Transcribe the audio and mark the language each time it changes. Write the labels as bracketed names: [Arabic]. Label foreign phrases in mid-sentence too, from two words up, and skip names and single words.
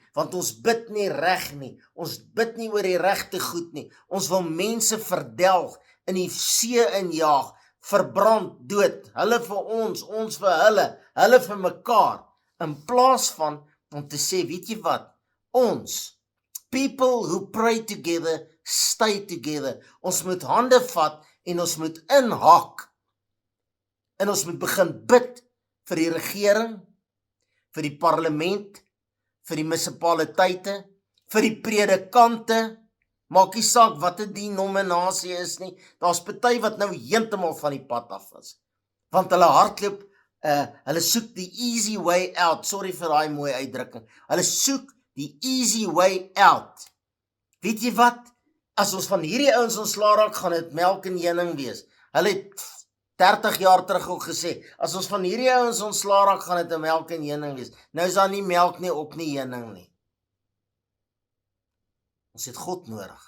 [Afrikaans] want ons bid nie reg nie, ons bid nie oor die regte goed nie, ons wil mense verdelg, in die see injaag, verbrand, dood, hulle vir ons vir hulle vir mekaar, in plaas van om te sê, weet jy wat, ons, [English] people who pray together, stay together, [Afrikaans] ons moet hande vat, en ons moet inhak, en ons moet begin bid, vir die regering, vir die parlement, vir die munisipaliteite, vir die predikante, maak nie saak wat 'n denominasie is nie, daar's party wat nou heeltemal van die pad af is, want hulle hardloop, hulle soek die [English] easy way out, [Afrikaans] sorry vir daai mooi uitdrukking, hulle soek die [English] easy way out. [Afrikaans] Weet jy wat, as ons van hierdie ouens ontslaa raak, gaan dit melk en heuning wees. Hulle het 30 jaar terug ook gesê, as ons van hierdie ouens ontslaa raak, gaan dit 'n melk en heuning wees. Nou is daar nie melk nie, ook nie heuning nie. Ons het God nodig.